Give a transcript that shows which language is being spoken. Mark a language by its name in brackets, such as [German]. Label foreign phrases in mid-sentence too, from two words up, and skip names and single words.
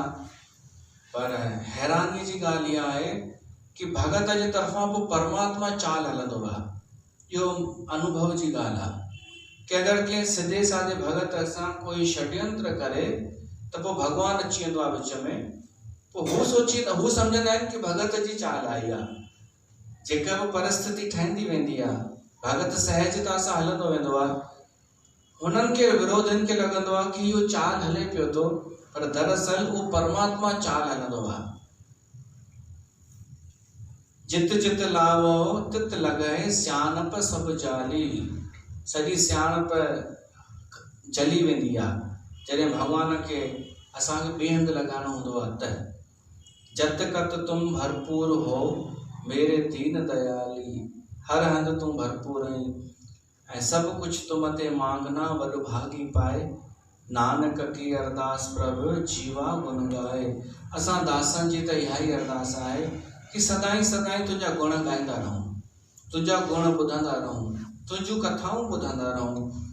[Sindhi] पर हैरानीअ जी ॻाल्हि इहा आहे कि भगत जे तरफ़ां पोइ परमात्मा चाल हलंदो आहे। इहो अनुभव जी ॻाल्हि आहे कि अगरि कंहिं सिधे साधे भगत सां कोई षड्यंत्र करे त पोइ भॻवानु अची वेंदो आहे विच में। पोइ हू सम्झंदा आहिनि कि भगत जी चाल आई आहे। जेका बि परिस्थिति ठहंदी वेंदी आहे, भगत सहजता सां हलंदो वेंदो आहे। हुननि खे विरोधियुनि खे लॻंदो आहे कि इहो चाल हले पियो थो, पर दरअसल उहो परमात्मा चाल हलंदो आहे। [Punjabi] जित जित लावो तित लॻे, सियानप सभु जाली। [Sindhi] सॼी सियाणप जली वेंदी आहे जॾहिं भॻवान खे असांखे ॿिए हंधि लॻाइणो हूंदो आहे त। [Punjabi] जत कत तुम भरपूर हो मेरे दीन दयाली। [Sindhi] हर हंधि तूं भरपूर आहीं ऐं सभु कुझु [Punjabi] तुम ते मांगना वॾो भागी पाए। नानक की अरदास प्रभु जीवा गुण गाए। [Sindhi] असां दासनि जी त इहा ई अरदास आहे कि सदाईं सदाईं तुंहिंजा गुण ॻाईंदा रहूं, तुंहिंजा गुण ॿुधंदा रहूं, तुंहिंजूं कथाऊं ॿुधंदा रहूं।